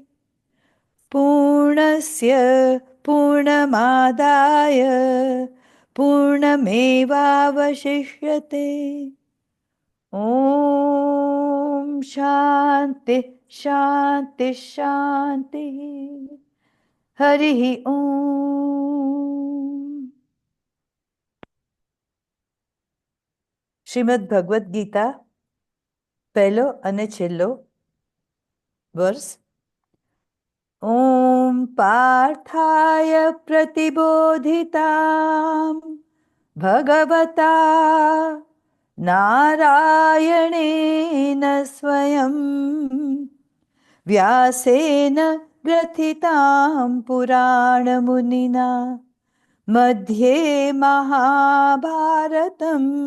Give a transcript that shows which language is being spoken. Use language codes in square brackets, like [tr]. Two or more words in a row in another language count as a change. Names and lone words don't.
[sa] पूर्णस्य पूर्णमादाय पूर्णमेवावशिष्यते ॐ शान्ति शान्ति शान्तिः हरिः ॐ [gu] શ્રીમદ ભગવદ્ ગીતા પહેલો અને છેલ્લો વર્ષ [sa] ॐ पार्थाय प्रतिबोधितां भगवता नारायणेन स्वयं व्यासेन ग्रथितां पुराणमुनिना मध्ये महाभारतम्